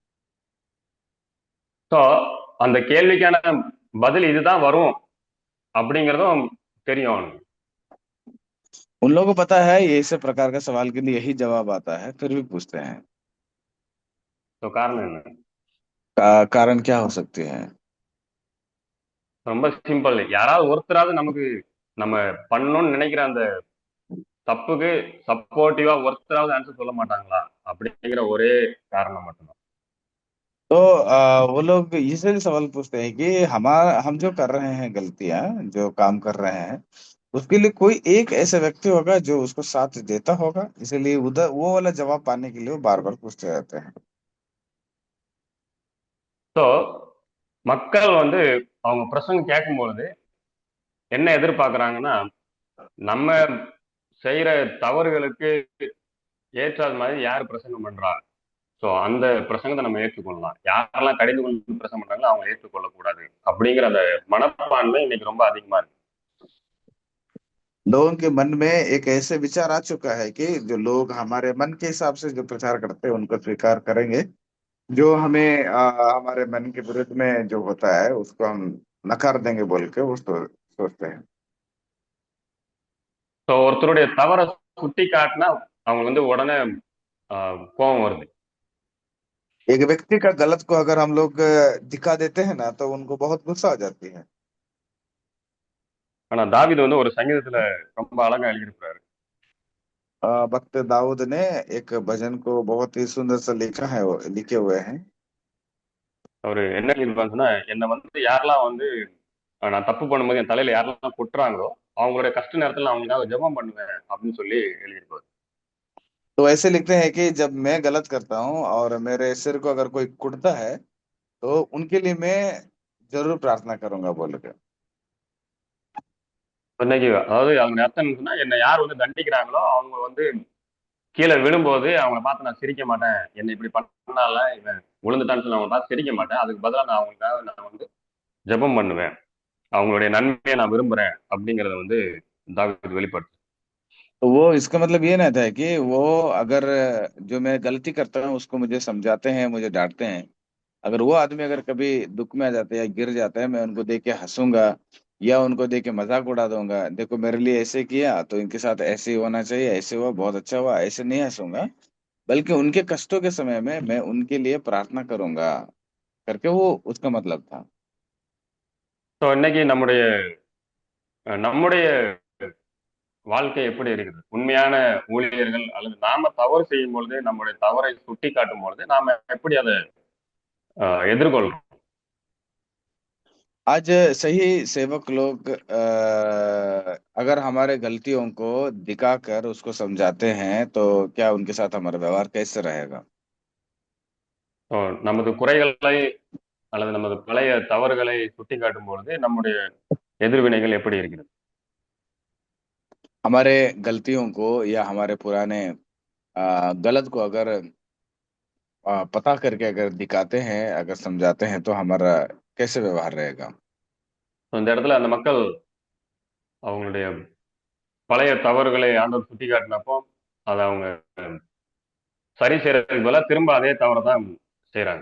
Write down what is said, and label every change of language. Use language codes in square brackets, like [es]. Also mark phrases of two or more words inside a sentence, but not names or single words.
[ta] ஸோ அந்த கேள்விக்கான பதில் இதுதான் வரும் அப்படிங்கிறதும் தெரியும் அவனுக்கு. [hi] उन लोगों को पता है ये ऐसे प्रकार का सवाल के लिए यही जवाब आता है, फिर भी पूछते हैं। [ta] ஸோ காரணம் என்ன? [hi] कारण क्या हो सकती है? [ta] ரொம்ப சிம்பிள். யாராவது ஒருத்தராவது நமக்கு நம்ம பண்ணணும்னு நினைக்கிற அந்த தப்புக்கு சப்போர்ட்டிவா ஒருத்தராவது ஆன்சர் சொல்ல माटांगला அப்படிங்கிற ஒரே காரணம் மட்டும்தான். [hi] तो वो लोग इसलिए सवाल पूछते हैं कि हमारा हम जो कर रहे हैं गलतियां, जो काम कर रहे हैं, उसके लिए कोई एक ऐसा व्यक्ति होगा जो उसको साथ देता होगा, इसलिए उधर वो वाला जवाब पाने के लिए वो बार बार पूछते रहते हैं। [ta] ஸோ மக்கள் வந்து அவங்க பிரசங்கம் கேட்கும்பொழுது என்ன எதிர்பார்க்கறாங்கன்னா, நம்ம செய்யற தவறுகளுக்கு ஏற்றாது மாதிரி யார் பிரசங்கம் பண்றா? ஸோ அந்த பிரசங்கத்தை நம்ம ஏற்றுக்கொள்ளலாம். யாரெல்லாம் கடிந்து கொண்டு பிரசங்கம் பண்றாங்களோ அவங்க ஏற்றுக்கொள்ளக் கூடாது. அப்படிங்கிற அந்த மனப்பான்மை இன்னைக்கு ரொம்ப அதிகமா இருக்கு. [hi] लोगों के मन में एक ऐसे विचार आ चुका है कि जो लोग हमारे मन के हिसाब से जो प्रचार करते हैं उनको स्वीकार करेंगे, जो हमें हमारे मन के विरुद्ध में जो होता है उसको हम नकार देंगे बोल के वो सोचते हैं। [ta] ஸோ ஒருத்தருடைய தவற சுட்டி காட்டினா அவங்க வந்து உடனே கோபம் வருது. [hi] एक व्यक्ति का गलत को अगर हम लोग दिखा देते हैं ना तो उनको बहुत गुस्सा आ जाती है। [ta] ஆனா தாவீது வந்து ஒரு சங்கீதத்துல ரொம்ப அழகா எழுதியிருப்பாரு. [hi] भक्त दाऊद ने एक भजन को बहुत ही सुंदर सा लिखा है, लिखे हुए हैं। [ta] அவரு என்ன எழுதியிருப்பாருன்னு சொன்னா, என்னை வந்து யாரெல்லாம் வந்து நான் தப்பு பண்ணும்போது என் தலையில யாரெல்லாம் கொட்டுறாங்களோ அவங்களுடைய கஷ்ட நேரத்துல நான் அவங்களுக்காக ஜெபம் பண்ணுவேன் அப்படின்னு சொல்லி எழுதியிருப்பாரு. [hi] तो ऐसे लिखते हैं कि जब मैं गलत करता हूँ और मेरे सिर को अगर कोई कुटता है तो उनके लिए मैं जरूर प्रार्थना करूंगा बोल के। [ta] இன்னைக்கு அதாவது அவங்க அர்த்தம் என்ன சொன்னா, என்னை யார் வந்து தண்டிக்கிறாங்களோ அவங்க வந்து கீழே விழும்போது அவங்கள பார்த்து நான் சிரிக்க மாட்டேன். என்னை இப்படி பண்ணால இவன் விழுந்துட்டான்னு சொல்லி அவங்கள பார்த்து சிரிக்க மாட்டேன். அதுக்கு பதிலா நான் அவங்களுக்காக நான் வந்து ஜெபம் பண்ணுவேன். அவங்களுடைய நன்மையை நான் விரும்புறேன் அப்படிங்கிறத வந்து தாவீது வெளிப்படுத்து. [hi] तो वो इसका मतलब ये रहता है कि वो अगर जो मैं गलती करता हूँ उसको मुझे समझाते हैं, मुझे डांटते हैं, अगर वो आदमी अगर कभी दुख में आ जाता है या गिर जाता है, मैं उनको देख के हंसूंगा या उनको देख के मजाक उड़ा दूंगा, देखो मेरे लिए ऐसे किया तो इनके साथ ऐसे ही होना चाहिए, ऐसे हुआ बहुत अच्छा हुआ, ऐसे नहीं हंसूंगा, बल्कि उनके कष्टों के समय में मैं उनके लिए प्रार्थना करूंगा करके वो उसका मतलब था। [ta] ஸோ இன்னைக்கு நம்முடைய வாழ்க்கை எப்படி இருக்குது? உண்மையான ஊழியர்கள் அல்லது நாம தவறு செய்யும் பொழுது நம்முடைய தவறை சுட்டி காட்டும் பொழுது நாம எப்படி அதை எதிர்கொள்றோம்? [hi] आज सही सेवक लोग अगर हमारे गलतियों को दिखाकर उसको समझाते हैं तो क्या उनके साथ हमारा व्यवहार कैसे रहेगा? [ta] ஸோ நமது குறைகளை அல்லது நமது பழைய தவறுகளை சுட்டி காட்டும் பொழுது நம்முடைய எதிர்வினைகள் எப்படி இருக்கிறது? [hi] हमारे गलतियों को या हमारे पुराने गलत को अगर पता करके अगर दिखाते हैं, अगर समझाते हैं तो हमारा कैसे व्यवहार रहेगा? [ta] So, இந்த இடத்துல அந்த மக்கள் அவங்களுடைய பழைய தவறுகளை ஆண்டவர் சுட்டி காட்டினப்போ அதை அவங்க சரி செய்யறதுக்கு பதிலா திரும்ப அதே தவறை தான் செய்யறாங்க.